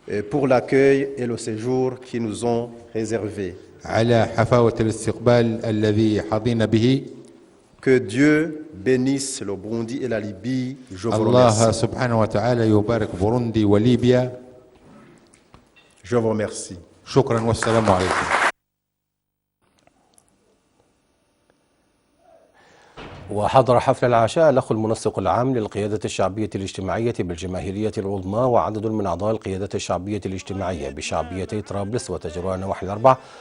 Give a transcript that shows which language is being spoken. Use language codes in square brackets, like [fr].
[fr] pour l'accueil et le séjour qui nous ont réservés. [ar] على حفاوة الاستقبال الذي حظينا به. [fr] Que Dieu bénisse le Burundi et la Libye. Je vous [ar] الله [fr] remercie. [ar] سبحانه وتعالى يبارك بوروندي وليبيا. [fr] Je vous remercie. [ar] شكرا والسلام عليكم. وحضر حفل العشاء الأخ المنسق العام للقيادة الشعبية الاجتماعية بالجماهيرية العظمى وعدد من أعضاء القيادة الشعبية الاجتماعية بشعبيتي طرابلس وتجربة نواحي الأربع،